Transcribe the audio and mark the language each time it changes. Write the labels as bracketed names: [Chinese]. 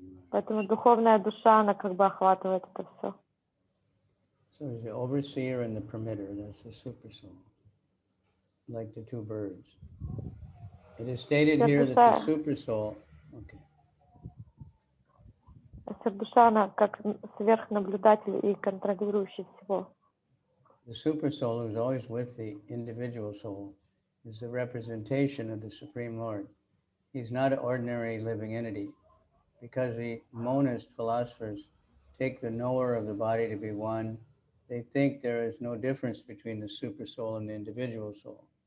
[Russian] Поэтому духовная душа, она как бы охватывает это все. [English] So there's the overseer and the permitter, that's the super soul, like the two birds. It is stated here that the super soul, okay. [Russian] Душа, она как сверхнаблюдатель и контролирующий всего. [English] The super soul, who is always with the individual soul, is the representation of the Supreme Lord. He's not an ordinary living entity, because the monist philosophers take the knower of the body to be one. They think there is no difference between the super soul and the individual soul.